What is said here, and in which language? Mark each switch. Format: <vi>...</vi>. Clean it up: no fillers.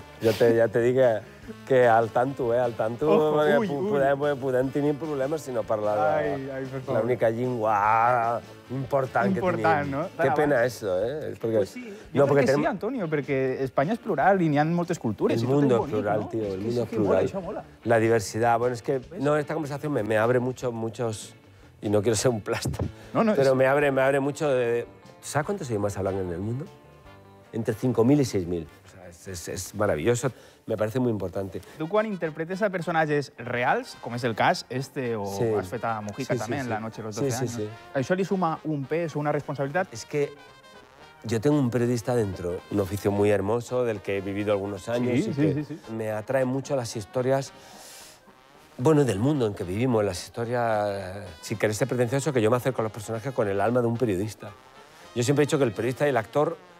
<ca>Jo ja te dic que al tanto, al tanto, podem tenir problemes si no parlar l'única llengua important que tenim.</ca> <es>¿no? Qué pena eso, ¿eh? Pues sí,</es> <ca>jo crec que sí, Antonio, perquè Espanya és plural i n'hi ha moltes cultures.</ca> <es>El mundo es plural, tío, el mundo es plural. La diversidad, bueno, es que esta conversación me abre muchos... Y no quiero ser un plástico, pero me abre mucho de... ¿Sabes cuántos idiomas hablan en el mundo? Entre 5.000 y 6.000. O sea, es maravilloso. Me parece muy importante.</es> <ca>Tu quan interpretes a personatges reals, com és el cas, o has fet a Mujica també, en La noche de los 12 años, això li suma un pes o una responsabilitat?</ca> <es>Es que yo tengo un periodista dentro, un oficio muy hermoso, del que he vivido algunos años. Sí. Me atraen mucho las historias... Bueno, del mundo en que vivimos, las historias... Sin querer ser pretencioso, que yo me acerco a los personajes con el alma de un periodista. Yo siempre he dicho que el periodista y el actor</es>